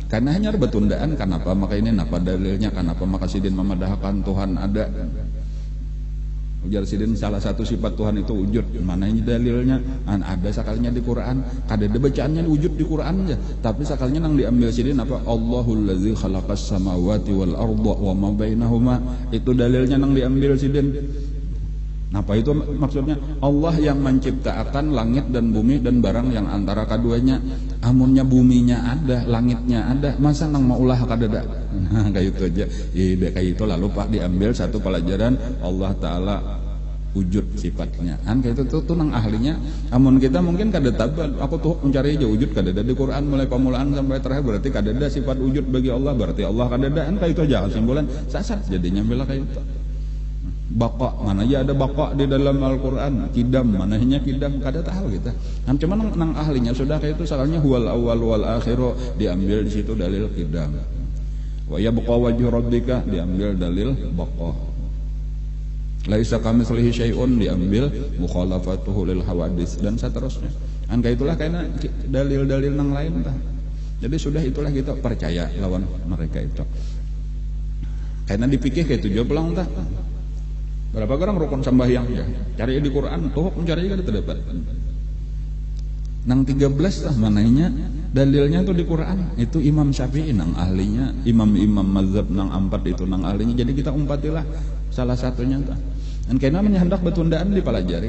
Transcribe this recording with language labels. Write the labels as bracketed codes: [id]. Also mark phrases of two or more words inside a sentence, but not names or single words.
[bjn] Karena hanya bertundaan, kenapa maka ini napa dalilnya, kenapa maka sidin memadahkan Tuhan ada. Ujar sidin salah satu sifat Tuhan itu wujud, mana ini dalilnya? Ada sekalinya di Quran, kada ada bacaannya wujud di Quran aja, tapi sekalinya nang diambil sidin apa? [ar] الله الذي خلق السماوات والأرض وما بينهما, [bjn] itu dalilnya nang diambil sidin. Apa itu maksudnya? Allah yang menciptakan langit dan bumi dan barang yang antara keduanya. Amunnya buminya ada, langitnya ada, masa nang mau ulah kadada? Nah, kayak itu aja. Iya, kayak itu lalu Pak diambil satu pelajaran Allah Taala wujud sifatnya. Kayak itu tuh nang ahlinya. Amun kita mungkin kada tahu, aku tuh mencari aja wujud kadada di Quran mulai pemulaan sampai terakhir, berarti kadada sifat wujud bagi Allah, berarti Allah kadada. Kayak itu aja kesimpulan. Sasat jadinya bila kayak itu. Baqa, mana aja ada baqa di dalam Al-Quran. Kidam, mananya kidam, kada tahu kita. Cuma nang ahlinya sudah kayak itu, soalnya [ar] هو الأول والآخر, [bjn] diambil di situ dalil kidam. [ar] ويبقى وجه ربك, [bjn] diambil dalil baqa. [ar] ليس كمثله شيء, diambil مخالفته للحوادث [bjn] dan seterusnya. Kayak itulah kayaknya dalil-dalil nang lain tah. Jadi sudah itulah kita percaya lawan mereka itu. Kayaknya dipikir kayak itu jawab lang tah. Berapa orang rukun sembahyang ya? Cari di Quran, tuh mencari kada terdapat. Nang 13 lah mananya dalilnya tuh di Quran. Itu Imam Syafi'i nang ahlinya, imam-imam mazhab nang 4 itu nang ahlinya. Jadi kita umpatilah salah satunya tuh. Dan kayaknya hendak betundaan dipelajari.